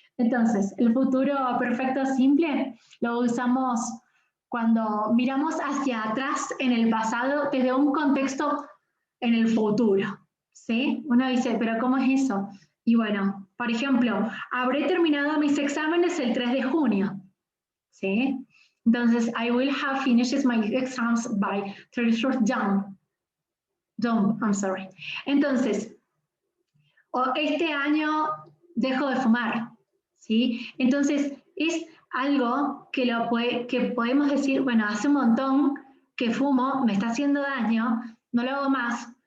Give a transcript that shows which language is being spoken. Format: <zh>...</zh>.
<es>Entonces, el futuro perfecto simple lo usamos cuando miramos hacia atrás en el pasado desde un contexto en el futuro, ¿sí? Uno dice, ¿pero cómo es eso? Y bueno, por ejemplo, habré terminado mis exámenes el 3 de junio, ¿sí? Entonces,</es> <en>I will have finished my exams by 31st June. I'm sorry.</en> <es>Entonces, este año dejo de fumar, ¿sí? Entonces, es algo que podemos decir, bueno, hace un montón que fumo, me está haciendo daño, no lo hago más.</es>